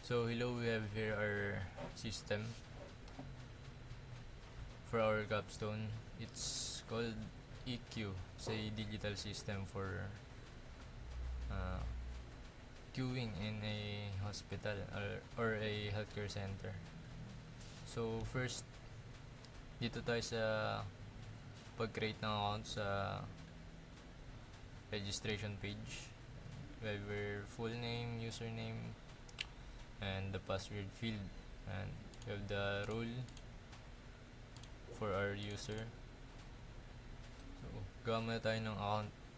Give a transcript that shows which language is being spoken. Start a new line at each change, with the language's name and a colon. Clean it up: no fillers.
English: So hello, we have here our system for our capstone. It's called EQ. It's a digital system for uh, queuing in a hospital or a healthcare center. So first,
Filipino: dito tayo sa pag-create ng account sa registration page.
English: We have your full name, username, and the password field, and we have the role for our user.
Filipino: So gawa muna tayo ng account.